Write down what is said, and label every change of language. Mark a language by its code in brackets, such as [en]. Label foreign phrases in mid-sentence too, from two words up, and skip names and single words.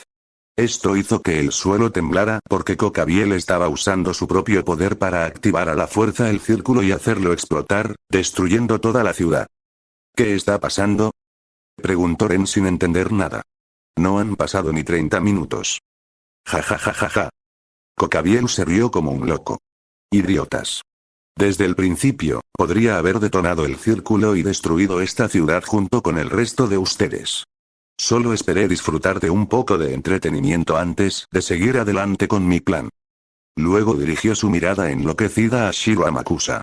[es] Esto hizo que el suelo temblara porque Cocabiel estaba usando su propio poder para activar a la fuerza el círculo y hacerlo explotar, destruyendo toda la ciudad. ¿Qué está pasando?, preguntó Ren sin entender nada. No han pasado ni 30 minutos. Ja ja ja ja ja. Cocabiel se rió como un loco. Idiotas. Desde el principio, podría haber detonado el círculo y destruido esta ciudad junto con el resto de ustedes. Solo esperé disfrutar de un poco de entretenimiento antes de seguir adelante con mi plan. Luego dirigió su mirada enloquecida a Shiro Amakusa.